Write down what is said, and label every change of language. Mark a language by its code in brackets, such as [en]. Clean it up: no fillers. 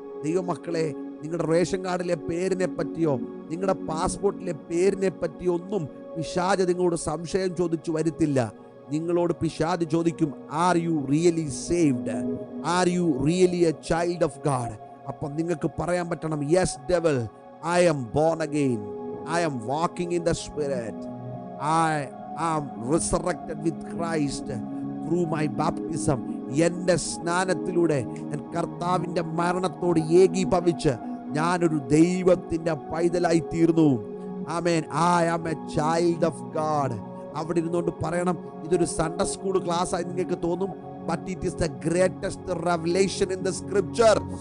[ml] ദൈവമക്കളെ, നിങ്ങളുടെ റേഷൻ കാർഡിലെ പേരിനെ പറ്റിയോ നിങ്ങളുടെ പാസ്പോർട്ടിലെ പേരിനെ പറ്റിയോ ഒന്നും പിശാച് നിങ്ങളോട് സംശയം ചോദിച്ചു വരുത്തില്ല. നിങ്ങളോട് പിശാച് ചോദിക്കും, [en] Are you really saved? Are you really a child of God? [ml] അപ്പം നിങ്ങൾക്ക് പറയാൻ പറ്റണം, [en] Yes devil, I am born again, I am walking in the spirit, I am resurrected with Christ through my baptism. [ml] എൻ്റെ സ്നാനത്തിലൂടെ ഞാൻ കർത്താവിൻ്റെ മരണത്തോട് ഏകീഭവിച്ച് ഞാനൊരു ദൈവത്തിൻ്റെ പൈതലായി തീർന്നു. ആമേൻ. [en] I am a child of God. [ml] അവിടെ ഇരുന്നുകൊണ്ട് പറയണം, ഇതൊരു സൺഡേ സ്കൂൾ ക്ലാസ് ആയി നിങ്ങൾക്ക് തോന്നും, [en] but it is the greatest revelation in the scripture.